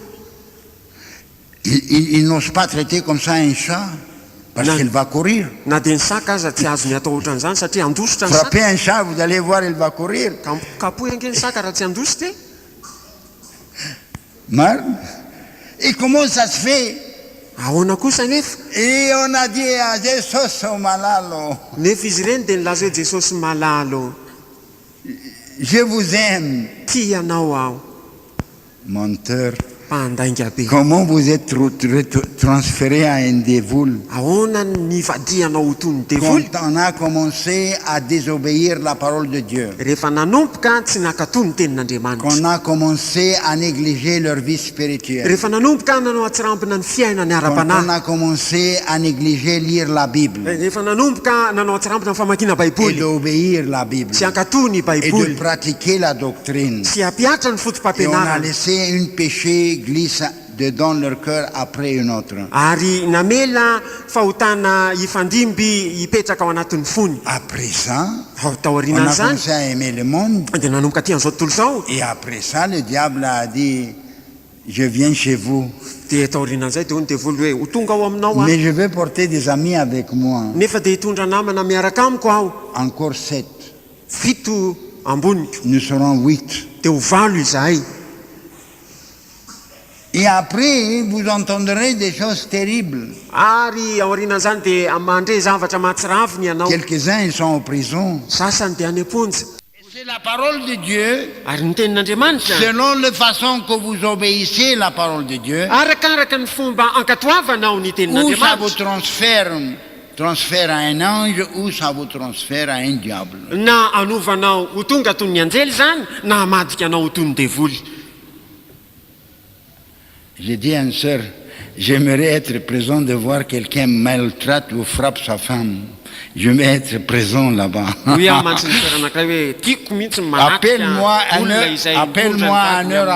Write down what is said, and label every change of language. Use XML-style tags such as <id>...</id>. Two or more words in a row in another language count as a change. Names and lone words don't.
<fr>Il n'ose pas traiter comme ça un chat, parce Non. qu'il va courir.</fr> <mg>Na dia ny saka aza tsy azony atao ohatran'izany satria andositra ny saka.</mg> <fr>Frappez un chat, vous allez voir, il va courir.</fr> <mg>Kapohy ange ny saka raha tsy andositra.</mg> <fr>Marne. Et comment ça se fait?</fr> <mg>ahoana kosa nefa</mg> <fr>Et on a dit à Jesus au malalo,</fr> <mg>nefa izy ireny dia nilaza hoe jesosy malalo</mg> <fr>je vous aime.</fr> <mg>tia anao aho</mg> <fr>Menteur.</fr> <mg>mpandainga be</mg> <fr>Comment vous êtes transféré à un dévoule</fr> <mg>ahoana ny vadianao ho toy ny devoly</mg> <fr>quand on a commencé à désobéir la parole de Dieu,</fr> <mg>rehefa nanomboka tsy nakatoy ny tenin'andriamanitra</mg> <fr>qu'on a commencé à négliger leur vie spirituelle,</fr> <mg>rehefa nanomboka nanao atsirampina ny fiaina ny</mg> <fr>quand on</fr> <mg>ara-panahy</mg> <fr>a commencé à négliger lire la Bible</fr> <mg>rehefa nanomboka nanao atsirampina ny famakiana</mg> <fr>et</fr> <mg>baiboly</mg> <fr>d'obéir la Bible</fr> <mg>sy ankatoy ny</mg> <fr>et de</fr> <mg>baiboly</mg> <fr>pratiquer la doctrine,</fr> <mg>sy ampiatra ny</mg> <fr>et on a</fr> <mg>fotom-pampianarana</mg> <fr>laissé une péché glisse dedans leur cœur après une autre.</fr> <mg>ary namela fahotana hifandimby hipetraka ao anatin'ny fony</mg> <fr>Après ça,</fr> <mg>ao</mg> <fr>on</fr> <mg>taorianany</mg> <fr>a</fr> <mg>zany</mg> <fr>commencé à aimer le monde.</fr> <mg>dia nanomboka ty an'izao tontolo izao</mg> <fr>Et après ça, le diable a dit, je viens chez vous,</fr> <mg>dia taorianan'izay dia hoy ny devoly hoe ho tonga ao aminao a</mg> <fr>mais je vais porter des amis avec moi.</fr> <mg>nefa dia hitondra namana miaraka amiko aho</mg> <fr>Encore 7.</fr> <mg>fito amboniko</mg> <fr>Nous serons 8.</fr> <mg>dia ho valo izahay</mg> <fr>Et après, vous entendrez des choses terribles.</fr> <mg>ary aorianan'izany dia mandre zavatra mahatsiraviny ianao</mg> <fr>Quelques-uns, ils sont en prison.</fr> <mg>sasany dia any am-ponja</mg> <fr>Et c'est la parole de Dieu,</fr> <mg>ary ny tenin'andriamanitra</mg> <fr>selon la façon que vous obéissez la parole de Dieu,</fr> <mg>arakaraka ny fomba ankatoavanao ny</mg> <fr>ou ça vous</fr> <mg>tenin'andriamanitra</mg> <fr>transfère à un ange, ou ça vous transfère à un diable.</fr> <mg>na anovanao ho tonga toy ny anjely zany na hamadika anao ho toy ny devoly</mg> <fr>J'ai dit à une sœur, j'aimerais être présent de voir quelqu'un maltraite ou frappe sa femme. Je vais être présent là-bas.</fr> <mg>hoy aho mantsy ny toerana anankiray hoe tiako mihitsy ny manakika</mg> <fr>Appelle-moi un</fr> <mg>olona</mg> <fr>heure-</fr> <mg>izay</mg> <fr>appelle-moi</fr> <mg>mitondra ny</mg> <fr>un heure</fr>